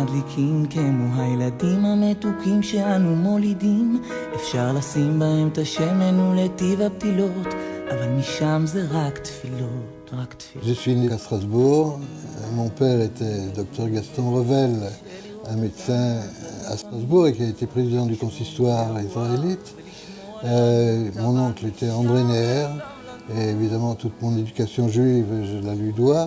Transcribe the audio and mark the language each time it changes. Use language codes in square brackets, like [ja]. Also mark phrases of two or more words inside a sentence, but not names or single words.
[he] מתוקים כמו הילדים המתוקים שאנו מולידים, אפשר לשים בהם את השמן ולטיב הפתילות, אבל משם זה רק תפילות, רק תפילות. [fr] Je suis né à Strasbourg. Mon père était docteur Gaston Revel, un médecin à Strasbourg et qui a été président du consistoire israélite. Mon oncle était André Neher et évidemment toute mon éducation juive, je la lui dois.